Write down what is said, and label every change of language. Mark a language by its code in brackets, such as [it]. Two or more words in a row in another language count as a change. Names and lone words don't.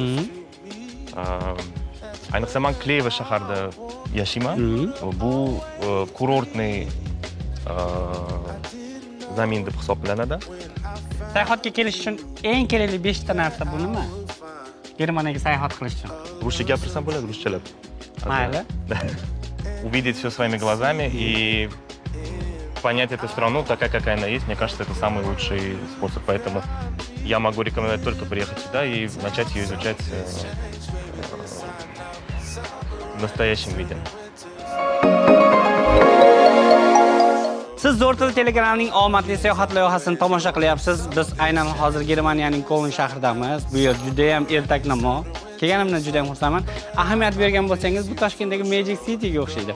[uz] Ayniqsa men Kleve shaharida yashayman. Bu kurortniy zamin deb hisoblanadi. Sayohatga kelish uchun eng kerakli 5 ta narsa bu nima? Germaniyaga sayohat qilish uchun. Ruscha gapirsam bo'ladi, ruschalab. Mayli. [ru] Увидеть все своими глазами и понять эту страну такая, какая она есть, мне кажется, это самый лучший способ. Поэтому я могу рекомендовать только приехать сюда и начать ее изучать в настоящем виде. [uz] Siz Zo'r Til Telegramning omadli sayohat loyihasini tomosha qilyapsiz. Biz aynan hozir Germaniyaning Koln shahridamiz. Bu yer juda ham ertaknamo. Kelganimdan juda ham xursandman. Ahamiyat bergan bo'lsangiz, bu Toshkentdagi Magic City'ga o'xshaydi.